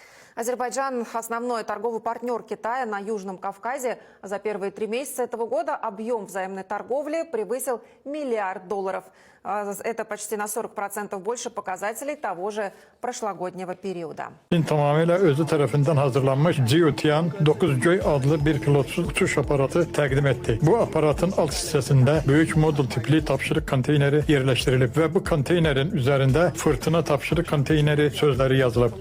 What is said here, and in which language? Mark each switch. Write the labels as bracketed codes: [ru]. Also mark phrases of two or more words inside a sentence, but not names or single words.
[ru] Азербайджан – основной торговый партнер Китая на Южном Кавказе. За первые 3 месяца этого года объем взаимной торговли превысил $1 миллиард. Это почти на 40% больше показателей того же прошлогоднего периоda. [az] Tamamıyla özü tarafından hazırlanmış Jiutian 9 Göy adlı bir pilotsuz uçuş aparatı təqdim etdi. Bu aparatın alt hissəsində böyük modul tipli tapşırıq konteyneri yerləşdirilib və bu konteynerin üzərində fırtına tapşırıq konteyneri sözləri yazılıb.